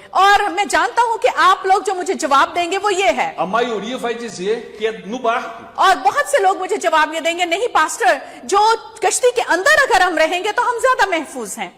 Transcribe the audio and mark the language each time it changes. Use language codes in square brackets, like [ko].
[hi] और मैं जानता हूं कि आप लोग जो मुझे जवाब देंगे वो ये है, [pt] A maioria vai dizer que é no barco. [hi] और बहुत से लोग मुझे जवाब ये देंगे, नहीं पास्टर, जो कश्ती के अंदर अगर हम रहेंगे तो हम ज्यादा महफूज हैं।